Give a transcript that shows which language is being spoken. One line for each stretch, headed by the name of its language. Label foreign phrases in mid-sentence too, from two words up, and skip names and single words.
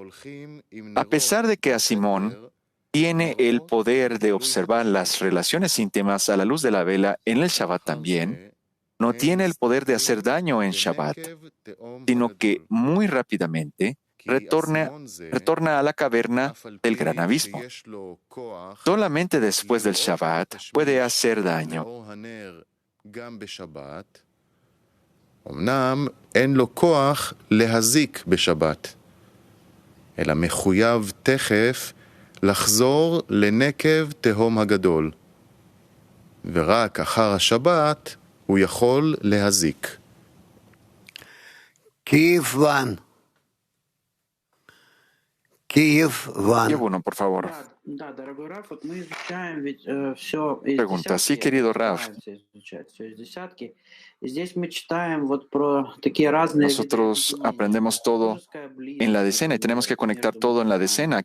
Spanish: A pesar de que Asimón tiene el poder de observar las relaciones íntimas a la luz de la vela en el Shabbat también, no tiene el poder de hacer daño en Shabbat, sino que muy rápidamente retorna a la caverna del gran abismo. Solamente después del Shabbat puede hacer daño.
Hebrew: אמנם אין לו כוח להזיק בשבת, אלא מחויב תכף לחזור לנקב תהום הגדול, ורק אחר השבת הוא יכול להזיק.
Spanish: Kiev 1. Kiev 1. Uno, por favor. Pregunta, sí, querido Raf. Nosotros aprendemos todo en la decena y tenemos que conectar todo en la decena.